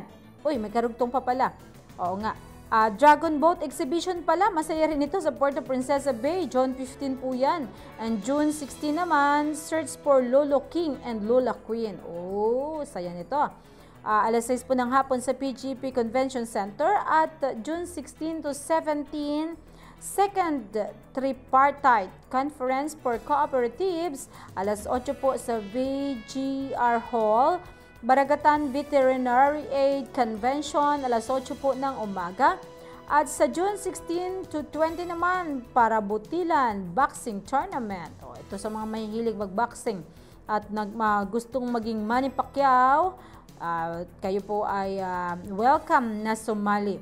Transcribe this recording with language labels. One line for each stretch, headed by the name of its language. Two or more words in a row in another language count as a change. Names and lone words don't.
Filipino: Uy, may karugtong pa pala. Oo nga. Dragon Boat Exhibition pala, masaya rin ito sa Puerto Princesa Bay. June 15 po yan. And June 16 naman, Search for Lolo King and Lola Queen. Oh, saya nito. Alas 6 po ng hapon sa PGP Convention Center. At June 16 to 17, Second Tripartite Conference for Cooperatives. Alas 8 po sa VGR Hall. Baragatan Veterinary Aid Convention, alas 8 po ng umaga. At sa June 16 to 20 naman, para Butilan Boxing Tournament. Ito sa mga mahihilig mag-boxing at gustong maging Manny Pacquiao, kayo po ay welcome na sumali.